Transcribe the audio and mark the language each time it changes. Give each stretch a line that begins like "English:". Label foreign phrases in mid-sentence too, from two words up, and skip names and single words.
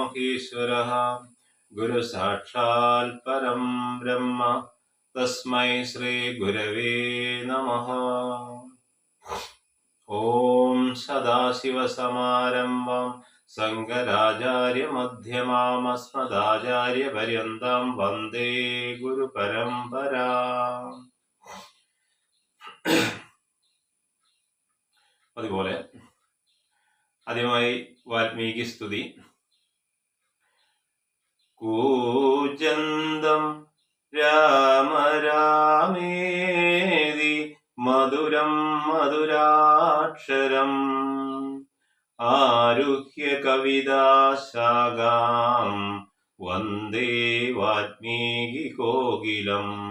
Sanskrit: ईश्वरः गुरुसाक्षात् परं ब्रह्म तस्मै श्री गुरवे नमः। ॐ सदाशिवसमारम्भां शङ्कराचार्यमध्यमाम् अस्मदाचार्यपर्यन्तां वन्दे ഗുരുപരമ്പരാം.
Malayalam: അതുപോലെ ആദ്യമായി വാൽമീകി സ്തുതി.
Sanskrit: കൂജന്തം രാമ രാമേതി മധുരം മധുരാക്ഷരം ആരുഹ്യ കവിതാശാഖാം വന്ദേ വാൽമീകി കോകിലം.